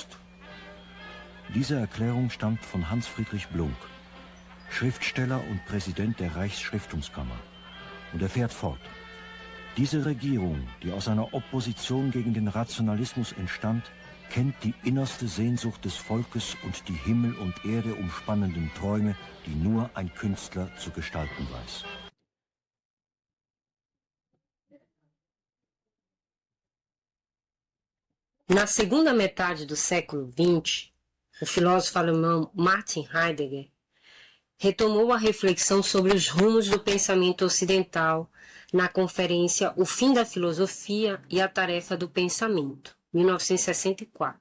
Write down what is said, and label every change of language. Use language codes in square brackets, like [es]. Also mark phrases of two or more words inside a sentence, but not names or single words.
[de] Diese Erklärung stammt von Hans Friedrich Blunck, Schriftsteller und Präsident der Reichsschriftungskammer. Und er fährt fort. Diese Regierung, die aus einer Opposition gegen den Rationalismus entstand, kennt die innerste Sehnsucht des Volkes und die Himmel und Erde umspannenden Träume, die nur ein Künstler zu gestalten weiß. [pt] Na segunda metade do século XX, o filósofo alemão Martin Heidegger retomou a reflexão sobre os rumos do pensamento ocidental na conferência O Fim da Filosofia e a Tarefa do Pensamento, 1964.